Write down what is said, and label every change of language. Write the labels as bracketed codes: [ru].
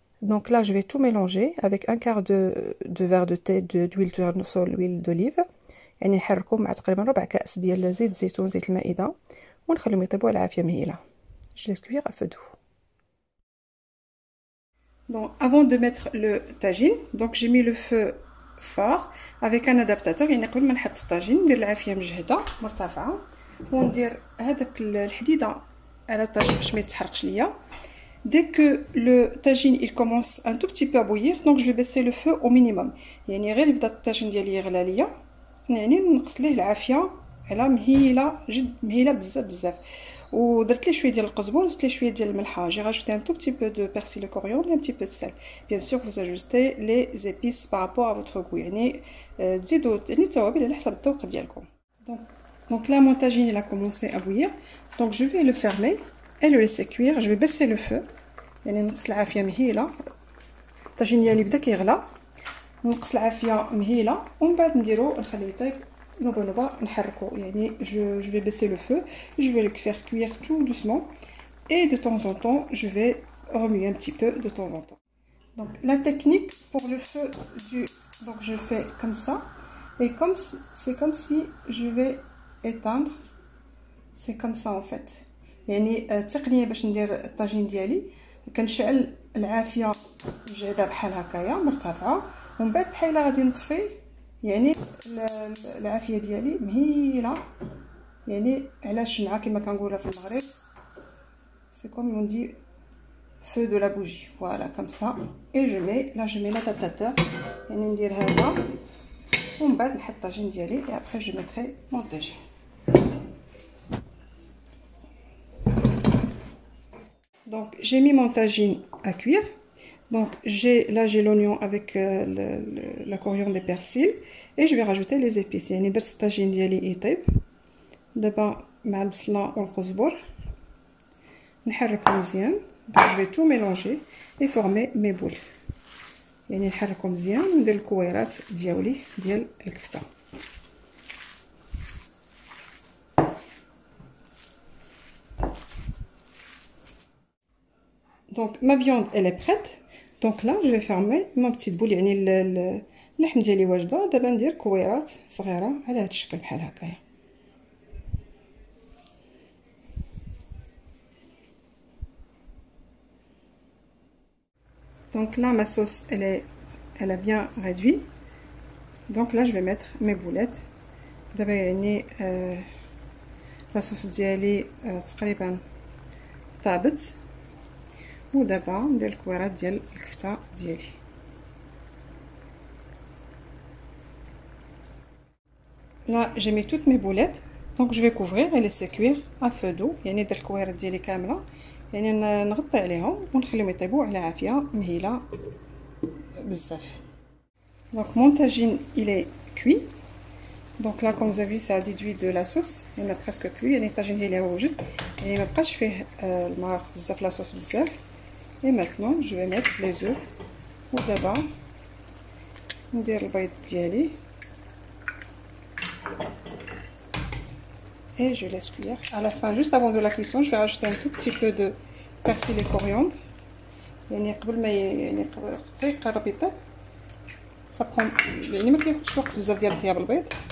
[fr] Donc là, je vais tout mélanger avec un quart de verre de thé d'huile tournesol, l'huile d'olive. [ar] يعني نحركو مع تقريبا ربع كأس ديال زيت الزيتون زيت المائدة ونخليهم يطيبوا على عافية مهيلة. [fr] Je laisse cuire à feu doux. Donc avant de mettre le tagine, donc j'ai mis le feu fort avec un adaptateur. [ar] يعني قبل ما نحط الطاجين ندير العافية مجهدة مرتفعة وندير هذاك الحديدة على الطاجين باش ما يتحرقش ليا. [fr] Dès que le tagine il commence un tout petit peu à bouillir, donc je vais baisser le feu au minimum. [ar] يعني غير يبدا الطاجين ديالي يغلى ليا يعني نقص ليه العافيه على مهيله جد مهيله بزاف ودرت ليه شويه ديال القزبر وزدت ليه شويه ديال الملحه. [fr] J'ai rajouté un tout petit peu de persil et coriandre et un petit peu de sel. Bien sûr vous ajustez les épices par rapport à votre goût. [ar] يعني تزيدوا يعني التوابل على حسب الذوق ديالكم. [fr] Donc là mon tagine il a commencé à bouillir. Donc je vais le fermer et le laisser cuire. Je vais baisser le feu. [ar] يعني نقص العافيه مهيله. الطاجين ديالي بدا كيغلى. نقص العافيه مهيله ومن بعد نديرو نخليه يطيب نوبه نحركو. [fr] يعني je vais baisser le feu. Je vais le faire cuire tout doucement et de temps en temps je vais remuer un petit peu de temps en temps. Donc la technique pour le feu donc je fais comme ça et c'est comme si je vais éteindre. C'est comme ça en fait. [ar] يعني التقنيه باش ندير الطاجين ديالي كنشعل العافيه مجهده بحال هكايا مرتفعه ومن بعد بحال غادي نطفي. يعني العافيه ديالي مهيله يعني على الشمعه كما كنقولها في المغرب. [fr] سي كوم اون دي feu de la bougie. Voilà comme ça et je mets l'adaptateur. [ar] يعني ندير هذا ومن بعد نحط الطاجين ديالي [fr] et après je mettrai mon tagine. Donc j'ai mis mon tagine à cuire. Donc j'ai l'oignon avec la coriandre et persil et je vais rajouter les épices. [ar] يعني درت الطاجين ديالي يطيب دابا مع البصله والقزبر نحرك مزيان [fr] Donc je vais tout mélanger et former mes boules. [ar] يعني نحركهم مزيان وندير الكويرات ديال الكفته. [fr] Donc ma viande elle est prête. Donc là je vais fermer ma petite boule. [ar] يعني اللحم ديالي واجده. دابا ندير كويرات صغيره على هذا الشكل بحال هكايا. [fr] Donc là ma sauce elle a bien réduit. Donc là je vais mettre mes boulettes. [ar] دابا يعني لا صوص ديالي تقريبا طابت. ودابا ندير الكويرات ديال الكفته ديالي. [fr] Là j'ai mis toutes mes boulettes. Donc je vais couvrir et laisser cuire à feu doux. [ar] يعني ندير الكويرات ديالي كامله يعني نغطي عليهم ونخليهم يطيبوا على عافيه مهيله بزاف. [fr] Donc mon tagine il est cuit. Donc là comme vous avez vu ça a déduit de la sauce. Il a presque cuit. [ar] يعني الطاجين ديالي هو وجد يعني ما بقاش فيه المرق بزاف لا صوص بزاف. [fr] Et maintenant je vais mettre les œufs. [ar] ودابا ندير البيض ديالي. [fr] Et je laisse cuire. À la fin, juste avant de la cuisson, je vais rajouter un tout petit peu de persil et coriandre. [ar] يعني قبل ما يعني حتى يقرب يطيب. [fr] Ça prend [ar] يعني ما كياخذش وقت بزاف ديال طياب البيض.